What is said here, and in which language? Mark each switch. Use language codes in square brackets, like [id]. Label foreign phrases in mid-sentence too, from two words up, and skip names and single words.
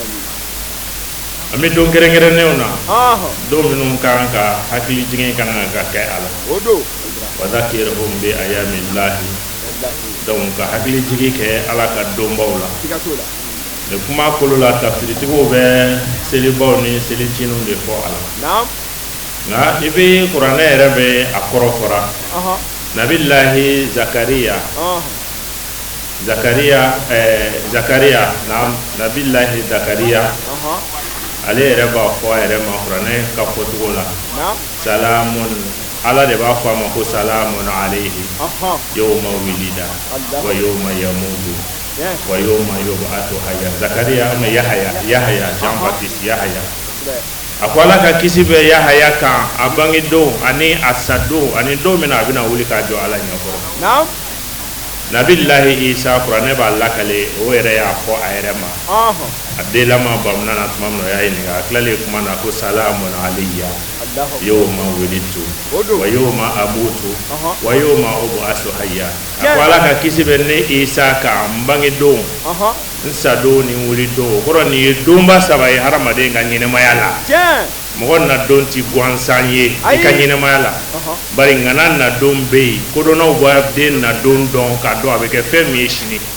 [bm] An bɛ don kɛrɛnkɛrɛnnenw na don minnu kan ka hakili jigin kan ka kɛ a la [ar] وذكرهم بأيام الله [bm] donc ka hakili jigin kɛ ala ka donbaw la mais kuma kolo la tafsiritigiw bɛ selibaw ni seliciniw de fɔ a la nka i bɛ kuranɛ yɛrɛ bɛ a kɔrɔ fɔra nabilahi zakariya nabilahi zakariya ale yɛrɛ b'a fɔ a yɛrɛ ma kuranɛ ka fɔcogo la salamun ala de b'a fɔ a ma ko [ar] سلام عليه يوم ولد ويوم يموت ويوم يبعث حيا [bm] zakariya ama yahaya Jean Baptiste yahaya a ko ala ka kisi bɛ yahaya kan a bangedon ani a sadon ani don min na a bɛna wuli k'a jɔ ala ɲɛkɔrɔ nabilahi isa kuranɛ b'a lakale o yɛrɛ y'a fɔ a yɛrɛ ma a denlama bamuna na tuma min na o y'a ɲininka a tilalen kuma na ko [ar] سلام علي يوم ولدت ويوم أموت ويوم أبعث حيا [bm] a ko ala ka kisi bɛ ne isa kan n bangedon n sadon ni wulidon o kɔrɔ nin ye donba saba ye hadamaden ka ɲɛnɛmaya la mɔgɔ na don ti gansan ye i ka ɲɛnɛmaya la bari ŋana na don bɛ yen kodɔnnaw b'a den na don dɔn k'a dɔn a bɛ kɛ fɛn min ye sini